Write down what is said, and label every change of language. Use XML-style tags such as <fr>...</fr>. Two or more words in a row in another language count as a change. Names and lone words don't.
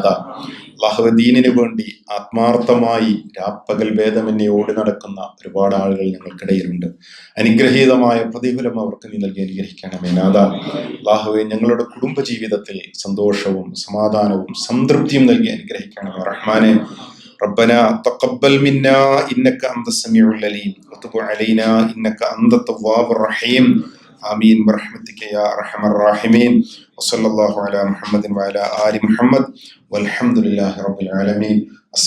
<ml>അല്ലാഹുവേ, ദീനിനു വേണ്ടി ആത്മാർത്ഥമായി രാപ്പകൽ ഭേദമെന്നെ ഓടി നടക്കുന്ന ഒരുപാട് ആളുകൾ ഞങ്ങൾക്കിടയിലുണ്ട്. അനുഗ്രഹീതമായ പ്രതിഫലം അവർക്ക് നീ നൽകി അനുഗ്രഹിക്കണമേ നാഥ. അല്ലാഹുവേ, ഞങ്ങളുടെ കുടുംബ ജീവിതത്തിൽ സന്തോഷവും സമാധാനവും സംതൃപ്തിയും നൽകി അനുഗ്രഹിക്കണമേ റഹ്മാനെ.</ml> <ar>ربنا تقبل منا إنك أنت السميع العليم وتب علينا إنك أنت التواب الرحيم آمين برحمتك يا أرحم الراحمين وصلى الله على محمد وعلى آل محمد والحمد لله رب العالمين.</ar>